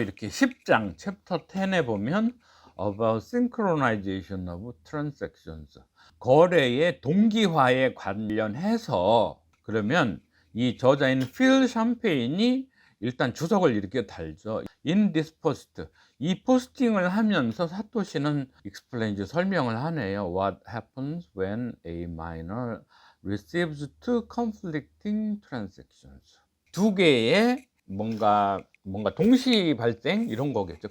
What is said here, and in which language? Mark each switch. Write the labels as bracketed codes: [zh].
[ko] 이렇게 10장 챕터 10에 보면 [en] about synchronization of transactions, [ko] 거래의 동기화에 관련해서, 그러면 이 저자인 필 샴페인이 일단 주석을 이렇게 달죠. [en] In this post, [ko] 이 포스팅을 하면서 사토시는 explains, 설명을 하네요. [en] What happens when a miner receives two conflicting transactions. [ko] 두 개의 뭔가 동시 발생, 이런 거겠죠.